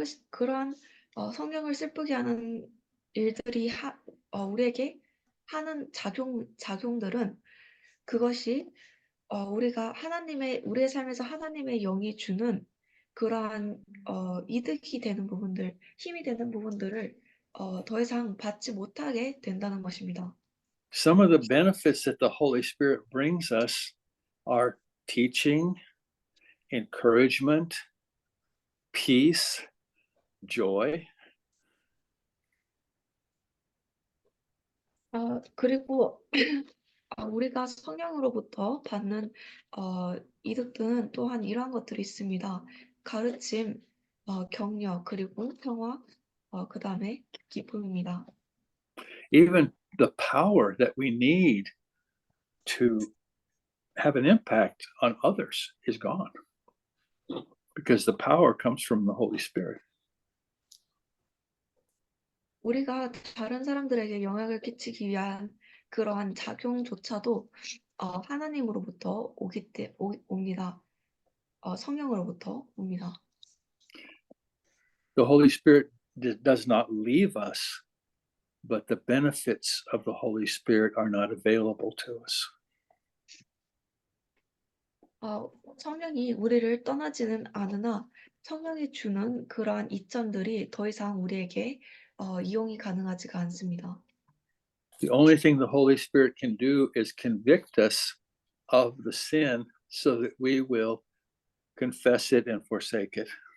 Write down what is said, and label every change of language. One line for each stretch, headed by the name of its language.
Korean: 그런 성령을 슬프게 하는 일들이 우리에게 하는 작용들은 그것이 우리가 우리의 삶에서 하나님의 영이 주는 그러한 이득이 되는 부분들, 힘이 되는 부분들을 더 이상 받지 못하게 된다는 것입니다.
English: Some of the benefits that the Holy Spirit brings us are teaching, encouragement, peace, joy.
Korean: 그리고 우리가 성령으로부터 받는 이득들은 또한 이러한 것들이 있습니다. 가르침, 격려, 그리고 평화, 그 다음에 기쁨입니다.
English: Even the power that we need to have an impact on others is gone. because the power comes from the Holy Spirit.
Korean: 우리가 다른 사람들에게 영향을 끼치기 위한 그러한 작용조차도 하나님으로부터 옵니다. 성령으로부터 옵니다.
English: The Holy Spirit does not leave us, but the benefits of the Holy Spirit are not available to us.
Korean: 성령이 우리를 떠나지는 않으나 성령이 주는 그러한 이점들이 더 이상 우리에게 이용이 가능하지가 않습니다.
English: The only thing the Holy Spirit can do is convict us of the sin so that we will confess it and forsake it.